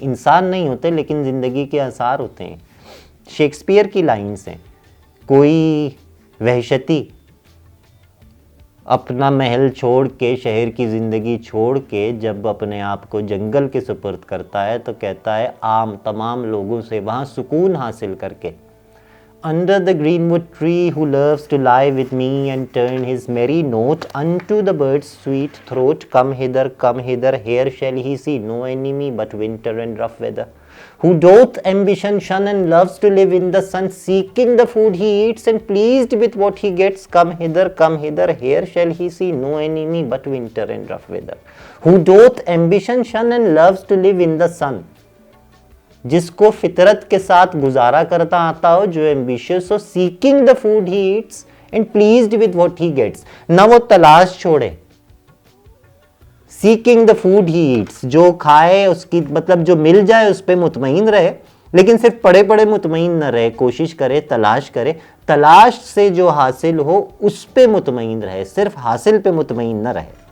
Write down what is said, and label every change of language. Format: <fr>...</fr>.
<ur>انسان نہیں ہوتے لیکن زندگی کے آثار ہوتے ہیں. شیکسپیئر کی لائنز ہیں, کوئی وحشتی اپنا محل چھوڑ کے, شہر کی زندگی چھوڑ کے جب اپنے آپ کو جنگل کے سپرد کرتا ہے تو کہتا ہے عام تمام لوگوں سے وہاں سکون حاصل کر کے.</ur> <en>Under the greenwood tree who loves to lie with me and turn his merry note unto the bird's sweet throat, come hither, here shall he see no enemy but winter and rough weather. Who doth ambition shun and loves to live in the sun, seeking the food he eats and pleased with what he gets, come hither, here shall he see no enemy but winter and rough weather. Who doth ambition shun and loves to live in the sun.</en> <ur>جس کو فطرت کے ساتھ گزارا کرتا آتا ہو, جو ambitious ہو,</ur> <en>Seeking the food he eats and pleased with what he gets.</en> <ur>نہ وہ تلاش چھوڑے,</ur> <en>seeking the food he eats,</en> <ur>جو کھائے اس کی مطلب جو مل جائے اس پہ مطمئن رہے, لیکن صرف پڑے مطمئن نہ رہے, کوشش کرے, تلاش کرے, تلاش سے جو حاصل ہو اس پہ مطمئن رہے, صرف حاصل پہ مطمئن نہ رہے.</ur>